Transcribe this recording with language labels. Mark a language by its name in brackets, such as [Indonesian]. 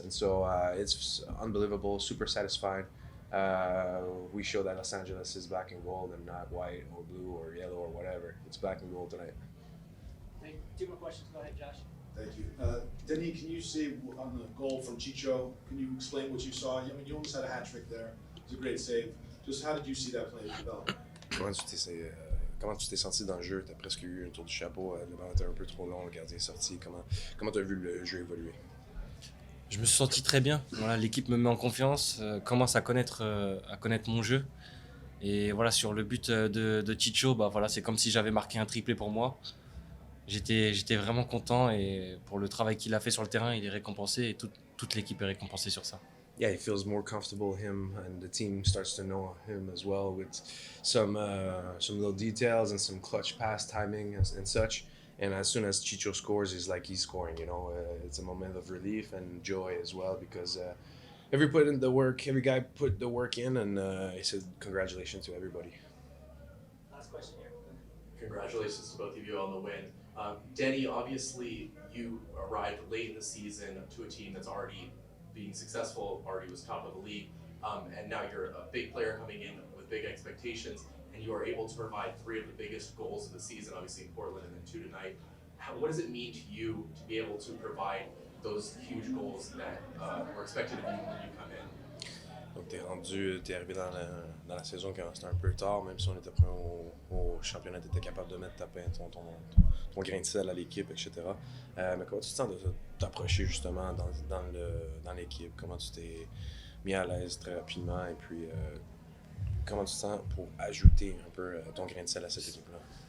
[English] And so it's unbelievable, super satisfied. We show that Los Angeles is black and gold and not white or blue or yellow or whatever. It's black and gold tonight. Two more questions. Go ahead, Josh. Thank you. Denis, can you say on the goal from Chicho, can you explain what you saw? I mean, you almost had a hat trick there. It was a great save. Just how did you see that play develop? [French] Comment tu t'es senti dans le jeu? Tu as presque eu un tour du chapeau, le ballon était un peu trop long, le gardien est sorti. Comment tu as vu le jeu évoluer? Je me suis senti très bien. Voilà, l'équipe me met en confiance, commence à connaître mon jeu. Et voilà, sur le but de Chicho, voilà, c'est comme si j'avais marqué un triplé pour moi. J'étais vraiment content, et pour le travail qu'il a fait sur le terrain, il est récompensé, et toute l'équipe est récompensée sur ça. [English] Yeah, he feels more comfortable, him, and the team starts to know him as well with some little details and some clutch pass timing and such. And as soon as Chicho scores, it's like he's scoring, it's a moment of relief and joy as well, because every guy put the work in, and he said congratulations to everybody. Last question here. Congratulations to both of you on the win. Denis, obviously you arrived late in the season to a team that's already being successful, already was top of the league, and now you're a big player coming in with big expectations, and you are able to provide 3 of the biggest goals of the season, obviously in Portland and then 2 tonight. What does it mean to you to be able to provide those huge goals that were expected of you when you come in? [French] Donc, t'es arrivé dans la saison quand c'était un peu tard, même si on était prêt au championnat, t'étais capable de mettre ton grain de sel à l'équipe, etc. Mais comment tu te sens de t'approcher justement dans l'équipe? Comment tu t'es mis à l'aise très rapidement? Et puis, comment tu te sens pour ajouter un peu ton grain de sel à cette équipe-là?